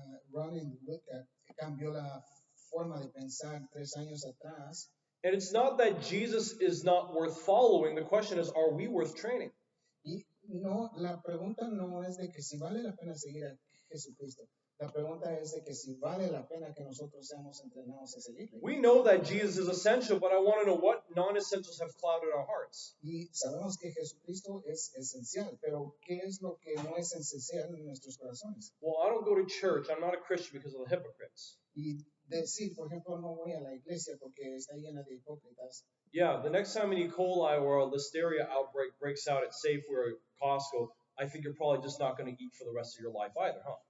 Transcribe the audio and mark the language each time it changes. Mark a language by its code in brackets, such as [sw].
[es] Rodney Woodcock cambió la forma de pensar 3 años atrás. [en] And it's not that Jesus is not worth following. The question is, are we worth training? [es] Y no, la pregunta no es de que si vale la pena seguir a Jesucristo. La pregunta es de que si vale la pena que nosotros seamos entrenados a seguirle. [en] We know that Jesus is essential, but I want to know what non-essentials have clouded our hearts. [es] Y sabemos que Jesucristo es esencial, pero ¿qué es lo que no es esencial en nuestros corazones? [en] Well, I don't go to church. I'm not a Christian because of the hypocrites. [es] Y decir, por ejemplo, no voy a la iglesia porque está llena de hipócritas. [en] Yeah, the next time an E. coli or a listeria outbreak breaks out at Safeway or Costco, I think you're probably just not going to eat for the rest of your life either, huh?